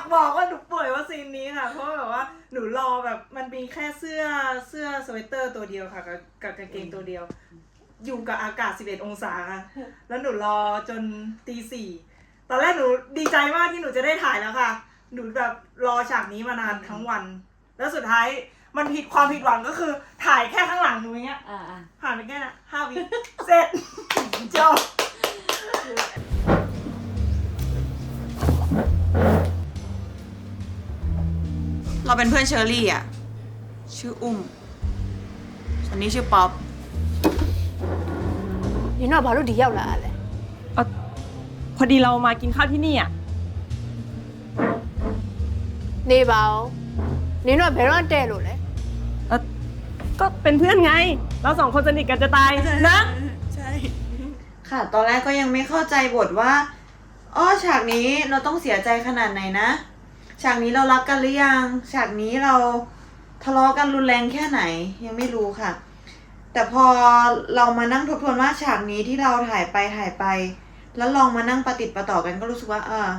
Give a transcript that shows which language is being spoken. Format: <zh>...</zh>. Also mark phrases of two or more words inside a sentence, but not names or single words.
<th>บอกว่าหนูป่วยเพราะซีนนี้ค่ะ เพราะแบบว่าหนูรอแบบมันมีแค่เสื้อสเวตเตอร์ตัวเดียวค่ะกับกางเกงตัวเดียว อยู่กับอากาศ11 องศาค่ะแล้วหนูรอจนตี 4ตอนแรกหนูดีใจมากที่หนูจะได้ถ่ายแล้วค่ะ หนูแบบรอฉากนี้มานานทั้งวัน แล้วสุดท้ายมันความผิดหวังก็คือถ่ายแค่ข้างหลังหนูอย่างเงี้ย ผ่านไปแค่น่ะ5 วิ เสร็จ จบ เราเป็นเพื่อนเชอรี่อ่ะ ชื่ออุ้มอันนี้ชื่อป๊อป</th> <zh>你那</zh> <my>ဘာလို့ဒီရောက်လာတာလဲ</my> <th>พอดีเรามากินข้าวที่นี่อ่ะ</th> <my>နေပါဦးနင်တို့ကဘယ်တော့တဲ့လို့လဲ</my> <th>ก็เป็นเพื่อนไง เรา2 คนสนิทกันจะตายนะ ใช่ ค่ะ ตอนแรกก็ยังไม่เข้าใจบทว่าอ้อฉากนี้เราต้องเสียใจขนาดไหนนะ ฉากนี้เรารักกันหรือยัง ฉากนี้เราทะเลาะกันรุนแรงแค่ไหนยังไม่รู้ค่ะ แต่พอเรามานั่งทบทวนว่าฉากนี้ที่เราถ่ายไป แล้วลองมานั่งประติดประต่อกันก็รู้สึกว่า</th>